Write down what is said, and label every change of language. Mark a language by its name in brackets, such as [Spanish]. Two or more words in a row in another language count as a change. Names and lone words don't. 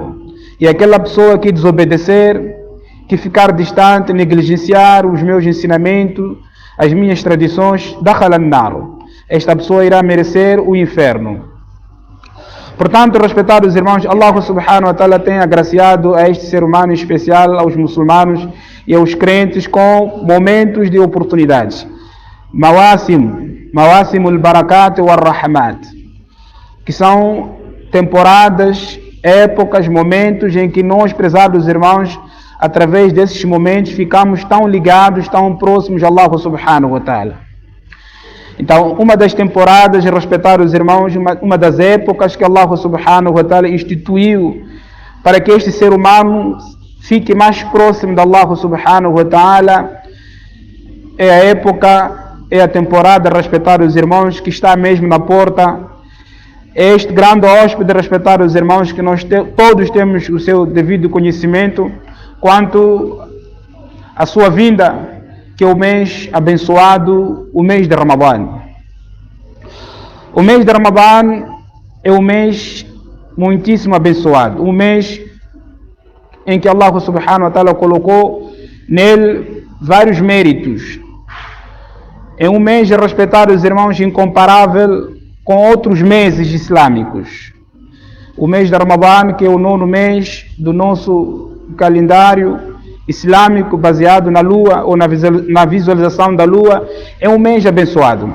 [Portuguese] E aquela pessoa que desobedecer, que ficar distante, negligenciar os meus ensinamentos, as minhas tradições, [Arabic] دخل النار. [Portuguese] Esta pessoa irá merecer o inferno. Portanto, respeitados irmãos, Allah [Arabic] سبحانه وتعالى [Portuguese] tem agraciado a este ser humano em especial, aos muçulmanos e aos crentes, com momentos de oportunidades. [Arabic] مواسم البركات والرحمات, [Portuguese] que são temporadas, épocas, momentos em que nós, prezados irmãos, através desses momentos ficamos tão ligados, tão próximos a Allah [Arabic] سبحانه وتعالى. [Portuguese] Então, uma das temporadas, respeitados irmãos, uma das épocas que Allah [Arabic] سبحانه وتعالى [Portuguese] instituiu para que este ser humano fique mais próximo de Allah [Arabic] سبحانه وتعالى, [Portuguese] é a temporada, respeitados irmãos, que está mesmo na porta. É este grande hóspede, respeitados irmãos, que nós todos temos o seu devido conhecimento quanto à sua vinda, que é o mês abençoado, o mês de Ramadã. O mês de Ramadã é um mês muitíssimo abençoado, um mês em que Allah [Arabic] سبحانه وتعالى [Portuguese] colocou nele vários méritos. É um mês, respeitados irmãos, incomparável com outros meses islâmicos. O mês de Ramadã, que é o 9º mês do nosso calendário islâmico, baseado na lua ou na visualização da lua, é um mês abençoado.